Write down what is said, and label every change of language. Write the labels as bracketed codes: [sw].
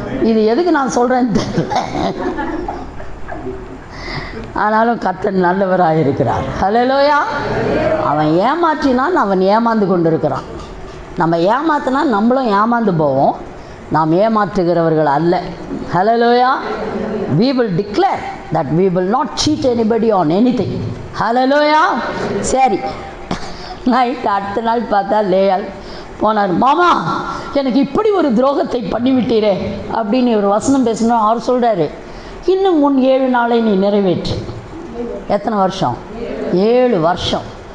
[ta] இது எதுக்கு நான் சொல்கிறேன்னு தெரியல, ஆனாலும் கர்த்தர் நல்லவராக இருக்கிறார். ஹல்லேலூயா. அவன் ஏமாற்றினான், அவன் ஏமாந்து கொண்டு இருக்கிறான். நம்ம ஏமாத்தினா நம்மளும் ஏமாந்து போவோம். நாம் ஏமாற்றுகிறவர்கள் அல்ல. ஹல்லேலூயா. [en] we will declare that we will not cheat anybody on anything. [ta] ஹல்லேலூயா. சரி, நைட் அடுத்த நாள் பார்த்தா லேயால் போனார். மாமா, எனக்கு இப்படி ஒரு துரோகத்தை பண்ணிவிட்டீரே அப்படின்னு ஒரு வசனம் பேசணும். அவர் சொல்கிறாரு, இன்னும் முன் 7 நாளை நீ நிறைவேற்று. எத்தனை வருஷம்? 7 வருஷம்.